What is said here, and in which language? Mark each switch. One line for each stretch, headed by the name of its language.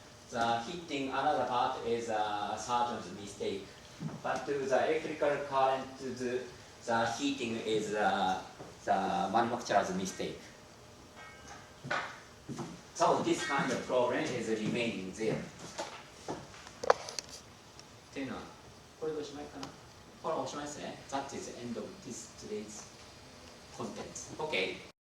English: The hitting another part is a surgeon's mistake, but the electrical current, the heating is the manufacturer's mistake. So this kind of problem is remaining there.
Japanese: っていうのはこれでおしまいかな。これはおしまいですね。
English: That is the end of this today's contents. Okay.